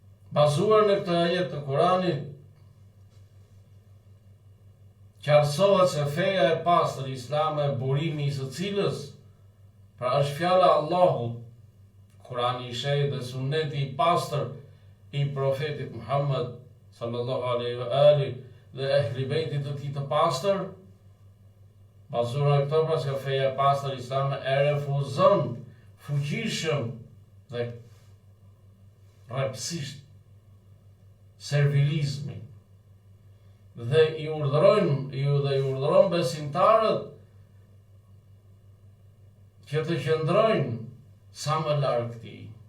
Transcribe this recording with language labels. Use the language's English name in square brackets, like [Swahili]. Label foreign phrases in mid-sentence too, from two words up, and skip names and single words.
[Albanian] bazuar në këtë ajet të Kuranit, qartësohet se feja e pastër islame, burimi i së cilës, pra është fjala e Allahut, Kurani i shenjtë dhe sunneti i pastër i profetit Muhammed [Arabic] صلى الله عليه وآله [Albanian] dhe ehli bejtit të tij të pastër, bazuar në këto, pra se feja e pastër islame e refuzon fuqishëm dhe rrepsisht servilizmin dhe i urdhëron besimtarët që të qëndrojnë sa më larg këtij.